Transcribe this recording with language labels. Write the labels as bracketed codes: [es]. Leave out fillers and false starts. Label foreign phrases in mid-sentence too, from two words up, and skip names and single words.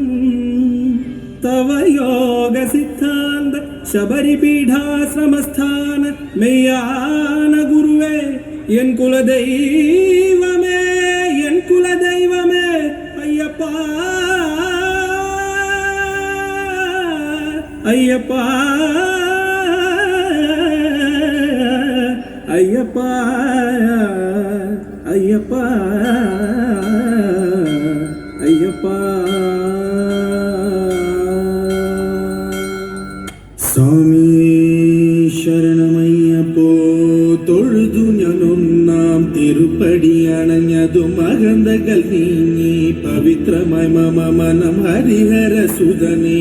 [ta] தவ யோக சித்தாந்த சபரி பீடாசிரமஸ்தான மெய்யான குருவே, என் குல தெய்வமே என் குல தெய்வமே ஐயப்பா ஐயப்பா ஐயப்பா ஐயப்பா ஐயப்பா. [ml] സ്വാമി ശരണമയ്യപ്പോ തൊഴുതു ഞാനൊന്നാം തിരുപ്പടി അണഞ്ഞതു മകന്തകൾ നീങ്ങി പവിത്രമായി മമ മനം ഹരിഹര സുതനേ.